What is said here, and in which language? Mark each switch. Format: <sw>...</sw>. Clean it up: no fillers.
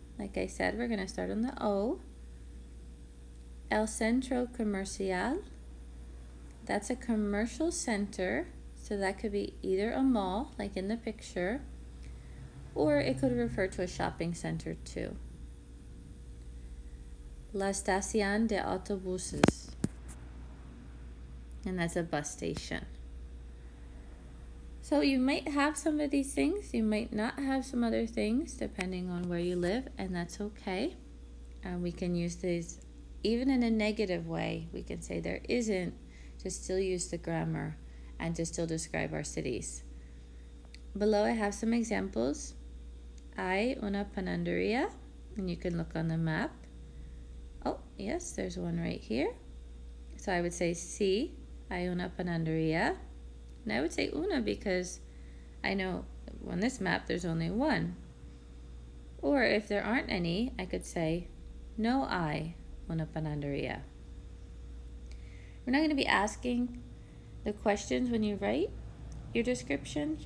<en>Like I said, we're going to start on the O.</en> <es>El centro comercial.</es> <en>That's a commercial center. So that could be either a mall, like in the picture, or it could refer to a shopping center too.</en> <es>La estación de autobuses.</es> <en>And that's a bus station. So you might have some of these things. You might not have some other things depending on where you live, and that's okay. We can use these even in a negative way. We can say there isn't to still use the grammar and to still describe our cities. Below I have some examples.</en> <es>Hay una panadería,</es> <en>and you can look on the map. Oh, yes, there's one right here. So I would say</en> <es>sí, hay una panadería.</es> <en>And I would say una because I know on this map there's only one. Or if there aren't any, I could say</en> <es>no hay una panadería.</es> <en>We're not going to be asking the questions when you write your description.</en>